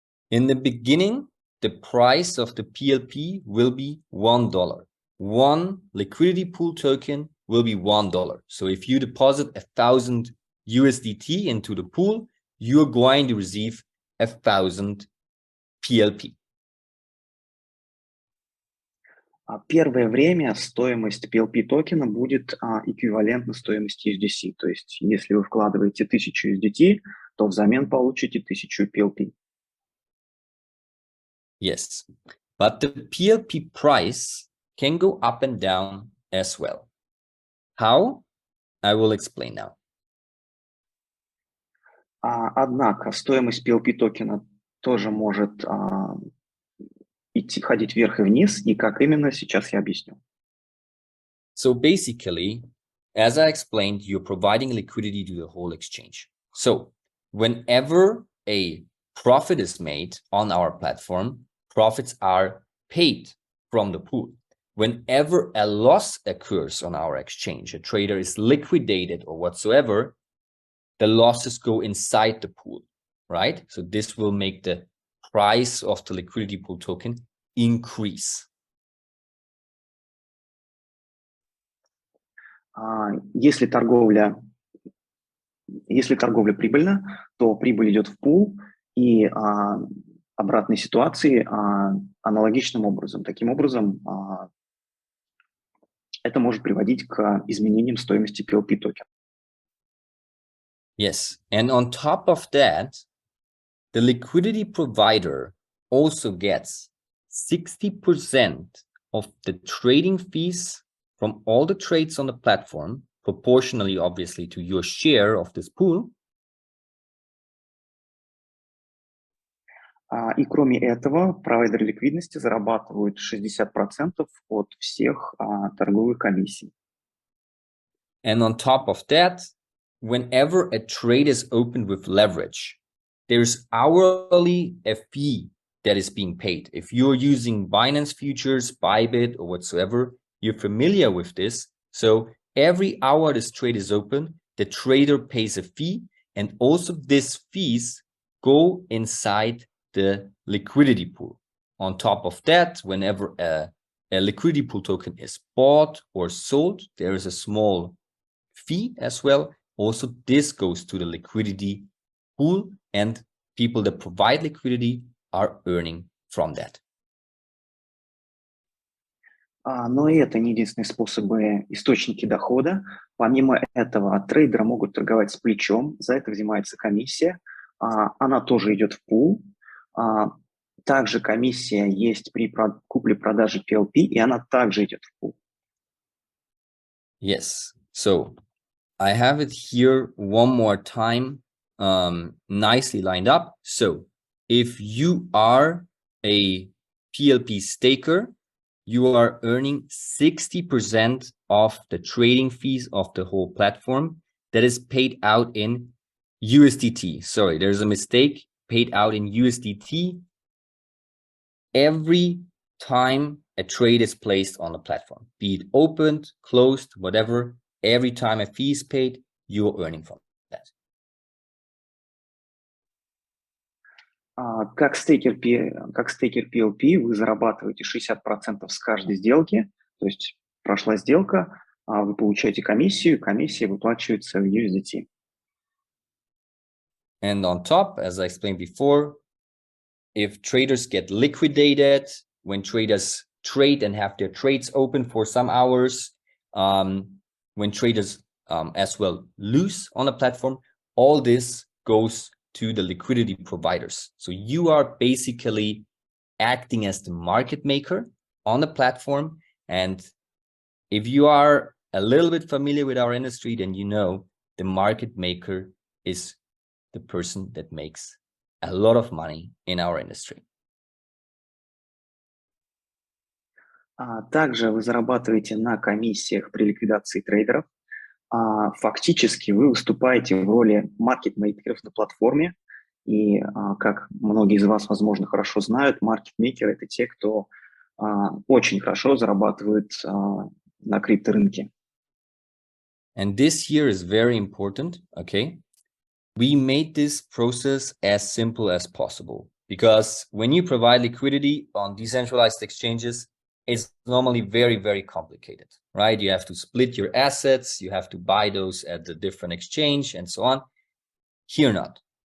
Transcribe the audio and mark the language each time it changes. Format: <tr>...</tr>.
<en>In the beginning, the price of the PLP will be $1. One liquidity pool token will be $1. So if you deposit 1,000 USDT into the pool, you're going to receive 1,000 PLP.</en> <ru>Первое время стоимость PLP токена будет эквивалентна стоимости USDC. То есть если вы вкладываете 1000 USDT, то взамен получите 1000 PLP.</ru> <en>Yes, but the PLP price can go up and down as well. How? I will explain now.</en> <ru>Однако стоимость PLP токена тоже может ходить вверх и вниз, и как именно, сейчас я объясню.</ru> <en>So basically, as I explained, you're providing liquidity to the whole exchange. So whenever a profit is made on our platform, profits are paid from the pool. Whenever a loss occurs on our exchange, a trader is liquidated or whatsoever, the losses go inside the pool, right? So this will make the price of the liquidity pool token increase.</en> <ru>Если торговля прибыльна, то прибыль идет в пул, и обратной ситуации аналогичным образом. Таким образом, это может приводить к изменениям стоимости PLP токена.</ru> <en>Yes, and on top of that, the liquidity provider also gets 60% of the trading fees from all the trades on the platform, proportionally, obviously, to your share of this pool.</en> <ru>И кроме этого, провайдеры ликвидности зарабатывают 60% от всех торговых комиссий.</ru> <en>And on top of that, whenever a trade is opened with leverage, there's hourly a fee that is being paid. If you're using Binance Futures, Bybit, or whatsoever, you're familiar with this. So every hour this trade is open, the trader pays a fee, and also these fees go inside the liquidity pool. On top of that, whenever a liquidity pool token is bought or sold, there is a small fee as well. Also, this goes to the liquidity pool, and people that provide liquidity are earning from that.</en> <ru>Но и это не единственные способы, источники дохода. Помимо этого, трейдеры могут торговать с плечом, за это взимается комиссия, она тоже идет в пул. Также комиссия есть при купле-продаже PLP, и она также идет в пул.</ru> <en>Yes, so I have it here one more time, nicely lined up. So if you are a PLP staker, you are earning 60% of the trading fees of the whole platform that is paid out in USDT. Sorry, there's a mistake. Paid out in USDT every time a trade is placed on the platform, be it opened, closed, whatever. Every time a fee is paid, you're earning from that.</en> <ru>Как стейкер PLP вы зарабатываете 60% с каждой сделки, то есть прошла сделка, вы получаете комиссию, комиссия выплачивается в USDT.</ru> <en>And on top, as I explained before, if traders get liquidated, when traders trade and have their trades open for some hours, when traders as well lose on the platform, all this goes to the liquidity providers. So you are basically acting as the market maker on the platform. And if you are a little bit familiar with our industry, then you know the market maker is the person that makes a lot of money in our industry.</en> <ru>Также вы зарабатываете на комиссиях при ликвидации трейдеров. Фактически вы выступаете в роли маркетмейкеров на платформе. И, как многие из вас, возможно, хорошо знают, маркетмейкеры – это те, кто очень хорошо зарабатывают на крипторынке.</ru> <en>And this here is very important, okay? We made this process as simple as possible because when you provide liquidity on decentralized exchanges, it's normally very, very complicated, right? You have to split your assets, you have to buy those at the different exchange and so on. Here not.</en>